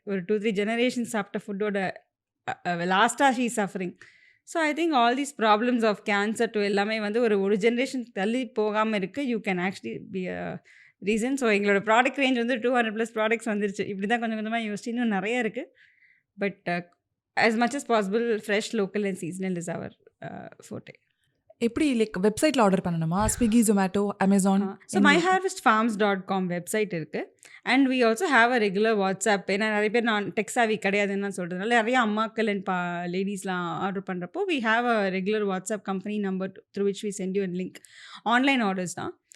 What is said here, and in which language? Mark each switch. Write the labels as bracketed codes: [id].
[ta] ஒரு 2, 3 ஜெனரேஷன்ஸ் சாப்பிட்ட ஃபுட்டோட லாஸ்ட்டா [en] She is suffering. So I think all these problems of cancer to [ta] எல்லாமே வந்து ஒரு ஜெனரேஷன் தள்ளி போகாம இருக்க [en] You can actually be a reason. [ta] So எங்களோட ப்ராடக்ட் ரேஞ்ச் வந்து 200+ ப்ராடக்ட்ஸ் வந்துருச்சு. இப்படி தான் கொஞ்சம் கொஞ்சமா யோசிச்சு இன்னும் நெறைய இருக்கு. [en] But as much as possible fresh, local and seasonal is our forte. [ta] எப்படி லைக் வெப்சைட்ல ஆர்டர் பண்ணணுமா? [en] Swiggy, Zomato, Amazon so [ta] எங்க? [en] myharvestfarms.com [ta] வெப்சைட் இருக்கு. [en] And we also have a regular WhatsApp. [ta] ஏன்னா நெறைய பேர் நான் டெக் சாவி கிடையாதுன்னு சொல்றதுனால நெறைய அம்மாக்கள் அண்ட் லேடீஸ்லாம் ஆர்டர் பண்ணுறப்போ [en] We have a regular WhatsApp company number through which we send you a link. [ta] Online orders தான்.